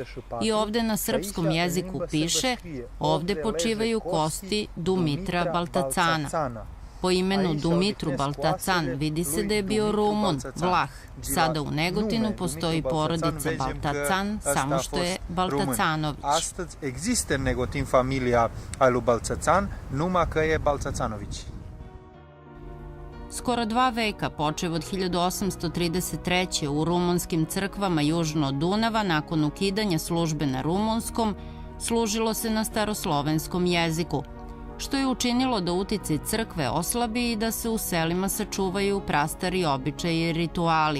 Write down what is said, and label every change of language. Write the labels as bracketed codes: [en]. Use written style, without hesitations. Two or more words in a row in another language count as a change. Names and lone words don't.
[sr] I ovde na srpskom jeziku piše: ovde počivaju kosti Dumitra Baltacana. Po imenu Dumitru Baltacan vidi se da je bio Rumun, Vlah. Sada u Negotinu postoji porodica Baltacan, samo što je Baltacanović. [ro] Astăzi există în Negotin familia a lui Baltățan, numai că e Baltățanović. [sr] Skoro 2 veka, počev od 1833. u rumunskim crkvama južno od Dunava, nakon ukidanja službe na rumunskom, služilo se na staroslovenskom jeziku, što je učinilo da uticaj crkve oslabi i da se u selima sačuvaju prastari običaji i rituali.